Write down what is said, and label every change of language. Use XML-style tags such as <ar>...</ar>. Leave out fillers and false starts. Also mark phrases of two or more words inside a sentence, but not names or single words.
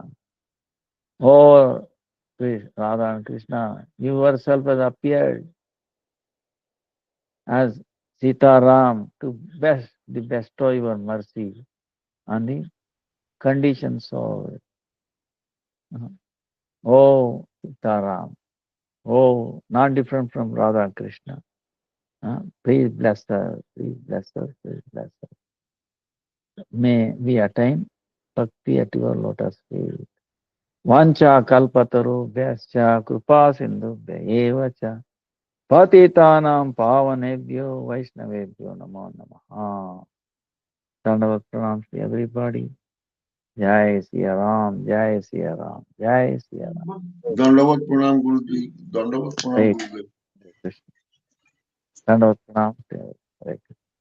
<en>Oh, Radha and Krishna, you yourself has appeared as Sitaram to bestow your mercy on the conditions of, oh, Sitaram, oh, not different from Radha and Krishna. Please bless her, please bless her, please bless her. May we attain bhakti at your lotus feet.</en> <sa>वाञ्छा कल्पतरु व्यश्च कृपा सिन्धु एवच पतितानां पावनेभ्यो वैष्णवेभ्यो नमो नमः.</sa> <hi>दंडवत प्रणाम</hi> <en>to everybody.</en> <hi>जय सिया राम, जय सिया राम, जय सिया राम. दंडवत प्रणाम गुरुजी, दंडवत प्रणाम</hi> <sa>Hare</sa> <hi>गुरुजी।</hi> <en>Krishna.</en> <hi>दंडवत प्रणाम</hi> <en>to everybody.</en> <sa>हरे कृष्ण.</sa>